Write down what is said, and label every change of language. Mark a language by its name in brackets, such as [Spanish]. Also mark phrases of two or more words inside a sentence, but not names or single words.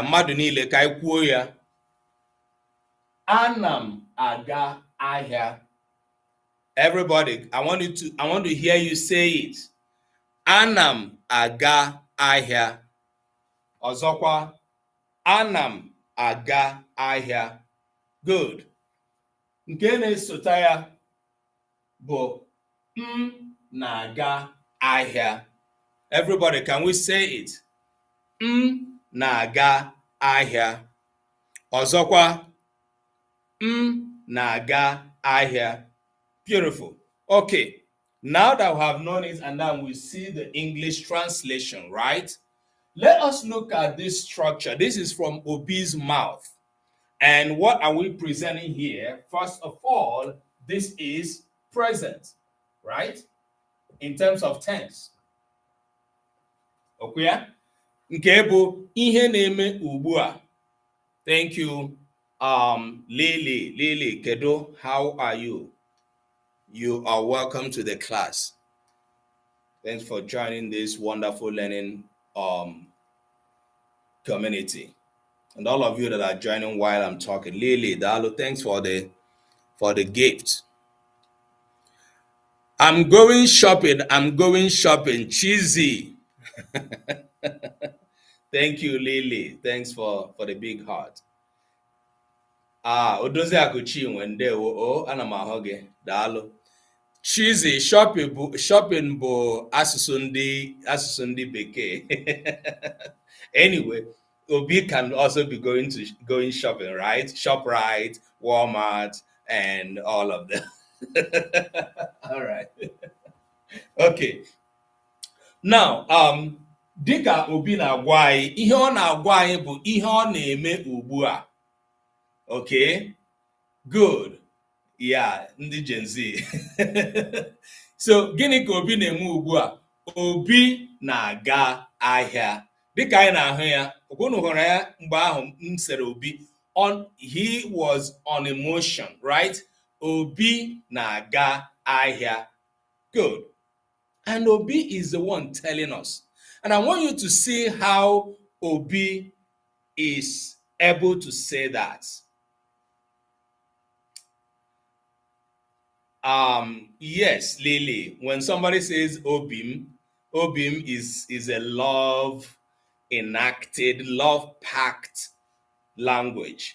[Igbo] Mmadụ niile ka anyị kwuo ya. Ana m aga ahịa. [English] Everybody, I want to hear you say it. [Igbo] Ana m aga ahịa. Ọzọkwa, ana m aga ahịa. [English] Good. [Igbo] Nke na-esota ya bụ m na-aga ahịa. [English] Everybody, can we say it? [Igbo] M na-aga ahịa. Ọzọkwa, m na-aga ahịa. [English] Beautiful. Okay, now that we have known it and then we see the English translation, right? Let us look at this structure. This is from Obi's mouth. And what are we presenting here? First of all, this is present, right? In terms of tense. Okay? [Igbo] Nke bụ ihe na-eme ugbu a. [English] Thank you. Lily, Kedo, how are you? You are welcome to the class. Thanks for joining this wonderful learning community. And all of you that are joining while I'm talking. Lily, Dalo, thanks for the gift. I'm going shopping. Cheesy. Thank you, Lily. Thanks for the big heart. [Igbo] Odozi Akuchi Wende o ana m ahụ gị. Daalụ. Cheesy, shopping bụ asụsụ ndị bekee. [English] Anyway, Obi can also be going shopping, right? ShopRite, Walmart, and all of them. All right. Okay. Now, [Igbo] dịka Obi na-agwa anyị, ihe ọ na-agwa anyị bụ ihe ọ na-eme ugbu a. [English] Okay? Good. Yeah, [Igbo] ndị Gen Z. So, gịnị ka Obi na-eme ugbu a? Obi na-aga ahịa. Dịka anyị na-ahụ ya, unu hụrụ ya mgbe ahụ m sere Obi. [English] He was on emotion, right? [Igbo] Obi na-aga ahịa. [English] Good. And Obi is the one telling us. And I want you to see how Obi is able to say that. Yes, Lily, when somebody says Obim is a love enacted, love packed language.